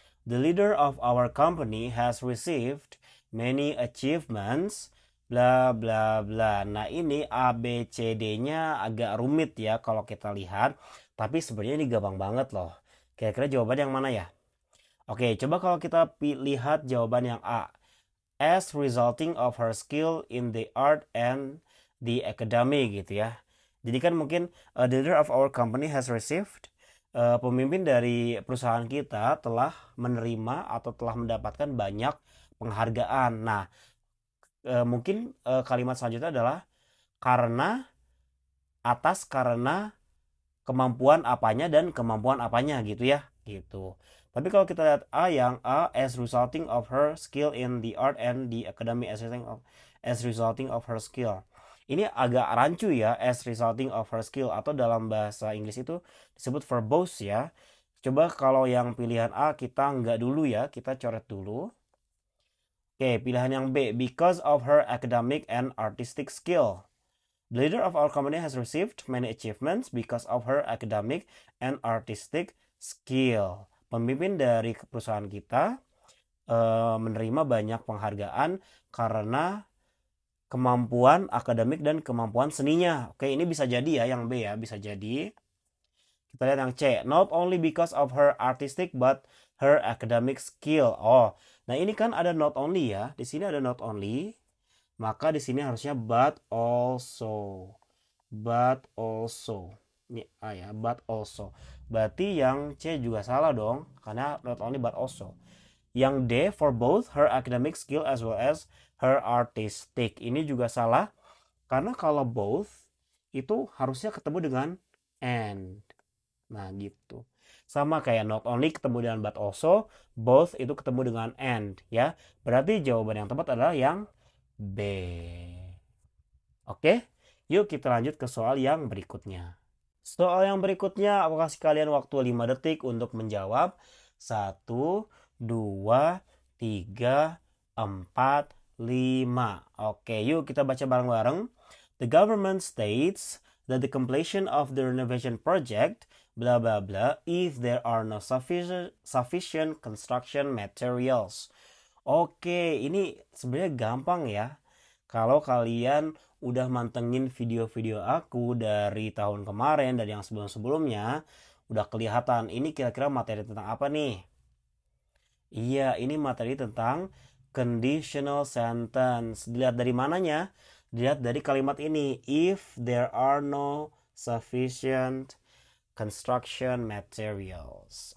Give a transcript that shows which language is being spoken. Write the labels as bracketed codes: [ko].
[en] The leader of our company has received many achievements, bla bla bla. [id] Nah, ini A, B, C, D-nya agak rumit ya kalau kita lihat. Tapi sebenarnya ini gampang banget loh. Kira-kira jawaban yang mana ya? Oke, coba kalau kita lihat jawaban yang A. [en] As resulting of her skill in the art and the academy [id] gitu ya. Jadi kan mungkin [en] the leader of our company has received, [id] pemimpin dari perusahaan kita telah menerima atau telah mendapatkan banyak penghargaan. Nah, mungkin kalimat selanjutnya adalah karena, atas karena kemampuan apanya dan kemampuan apanya gitu ya, gitu. Tapi kalau kita lihat A, yang A [en] as resulting of her skill in the art and the academy, as resulting of her skill. [id] Ini agak rancu ya, [en] as resulting of her skill, [id] atau dalam bahasa Inggris itu disebut verbose ya. Coba kalau yang pilihan A kita nggak dulu ya, kita coret dulu. Oke, pilihan yang B, [en] because of her academic and artistic skill. The leader of our company has received many achievements because of her academic and artistic skill. [id] Pemimpin dari perusahaan kita menerima banyak penghargaan karena kemampuan akademik dan kemampuan seninya. Oke, ini bisa jadi ya yang B ya, bisa jadi. Kita lihat yang C. [en] Not only because of her artistic but her academic skill. [id] Oh, nah ini kan ada [en] not only [id] ya. Di sini ada not only. Maka di sini harusnya [en] but also. But also. [id] Ini A ya, [en] but also. [id] Berarti yang C juga salah dong. Karena [en] not only but also. [id] Yang D, [en] for both her academic skill as well as her artistic. [id] Ini juga salah. Karena kalau both itu harusnya ketemu dengan and. Nah gitu. Sama kayak [en] not only [id] ketemu dengan [en] but also, [id] both itu ketemu dengan and ya. Berarti jawaban yang tepat adalah yang B. Oke, yuk kita lanjut ke soal yang berikutnya. Soal yang berikutnya aku kasih kalian waktu 5 detik untuk menjawab. 1, 2, 3, 4, 5. Oke, yuk kita baca bareng-bareng. [en] The government states that the completion of the renovation project blah blah blah if there are no sufficient construction materials. [id] Oke, ini sebenarnya gampang ya. Kalau kalian udah mantengin video-video aku dari tahun kemarin dan yang sebelum-sebelumnya, udah kelihatan ini kira-kira materi tentang apa nih? Iya, ini materi tentang conditional sentence. Dilihat dari mananya? Dilihat dari kalimat ini. [en] If there are no sufficient construction materials.